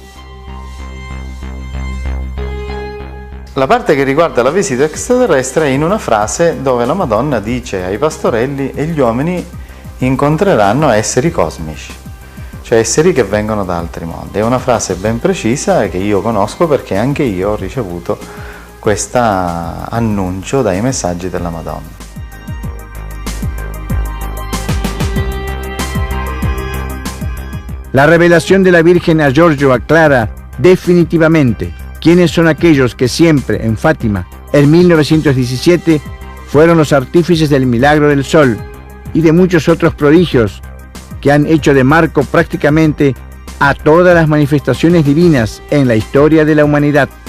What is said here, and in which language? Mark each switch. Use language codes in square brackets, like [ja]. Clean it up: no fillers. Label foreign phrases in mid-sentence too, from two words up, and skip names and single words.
[it] La parte che riguarda la visita extraterrestre è in una frase dove la Madonna dice ai pastorelli e gli uomini incontreranno esseri cosmici, cioè esseri che vengono da altri mondi. È una frase ben precisa che io conosco perché anche io ho ricevuto questo annuncio dai messaggi della Madonna. [es] La revelación de la Virgen a Giorgio aclara definitivamente quiénes son aquellos que siempre en Fátima, en 1917, fueron los artífices del milagro del sol y de muchos otros prodigios que han hecho de marco prácticamente a todas las manifestaciones divinas en la historia de la humanidad.